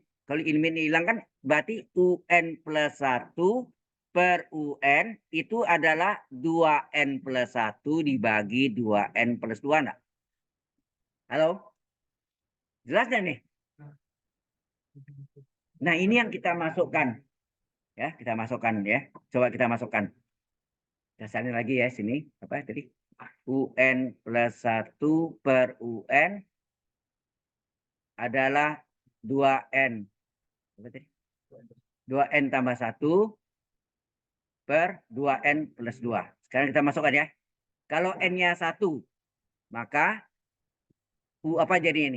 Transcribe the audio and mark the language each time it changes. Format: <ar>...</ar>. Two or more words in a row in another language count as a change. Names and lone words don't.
<id>Kalau limit ini hilang kan berarti UN plus 1 per UN itu adalah 2N plus 1 dibagi 2N plus 2. Enggak? Halo? Jelas nggak nih? Nah, ini yang kita masukkan. Ya, kita masukkan ya. Coba kita masukkan. Dasarnya lagi ya sini. Apa tadi? UN plus 1 per UN adalah 2N. Apa tadi? 2N tambah 1 per 2N plus 2. Sekarang kita masukkan ya. Kalau N-nya 1, maka U apa jadi ini?</id>